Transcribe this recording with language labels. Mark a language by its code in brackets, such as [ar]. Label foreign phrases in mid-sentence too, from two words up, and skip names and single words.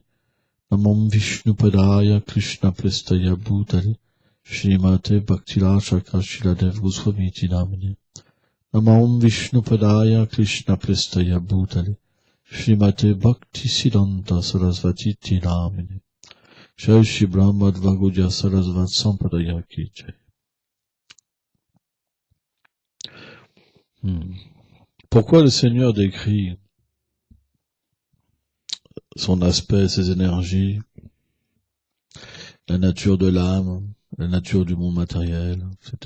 [sa] Namam Vishnu Padaya Krishna Prestaya Bhutale Shrimate Bhakti Rashaka Shiladev Goswamiti Namine. Namam Vishnu Padaya Krishna Prestaya Bhutale Shrimate Bhakti Siddhanta Sarasvati Namine. Jai Shri Brahma Dvagoja Sarasvat Sampadaya Ki Jai. [fr] Pourquoi le Seigneur décrit son aspect, ses énergies, la nature de l'âme, la nature du monde matériel, etc.